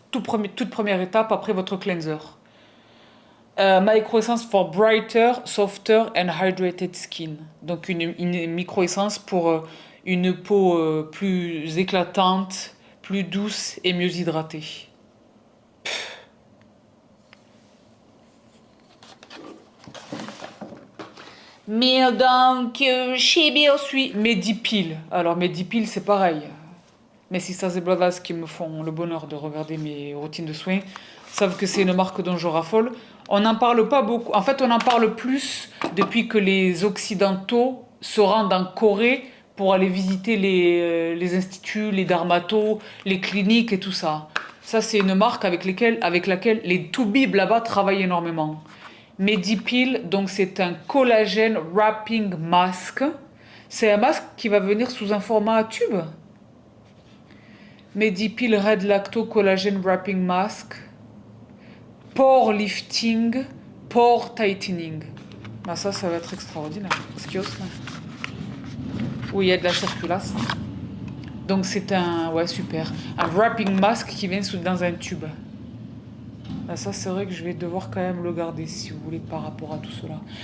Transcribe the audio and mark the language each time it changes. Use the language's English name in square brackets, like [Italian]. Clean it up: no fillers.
[French] Toute première étape après votre cleanser. [English] Micro-essence for brighter, softer and hydrated skin. [French] Donc, une micro-essence pour une peau plus éclatante, plus douce et mieux hydratée. Mais donc, chez Biorsui, Medipil. Alors, Medipil, c'est pareil. Mes sisters et brothers qui me font le bonheur de regarder mes routines de soins savent que c'est une marque dont je raffole. On n'en parle pas beaucoup. En fait, on en parle plus depuis que les Occidentaux se rendent en Corée pour aller visiter les instituts, les dermatos, les cliniques et tout ça. Ça, c'est une marque avec laquelle les toubibs là-bas travaillent énormément. Medipil, donc c'est un collagène wrapping mask. C'est un masque qui va venir sous un format tube. [English] Medipil Red Lacto Collagen Wrapping Mask. Pore lifting, pore tightening. [French] Ah, ça va être extraordinaire. Skios, là. Oui, il y a de la circulation. Donc c'est un... Ouais, super. Un wrapping mask qui vient dans un tube. Ah, ça, c'est vrai que je vais devoir quand même le garder, si vous voulez, par rapport à tout cela.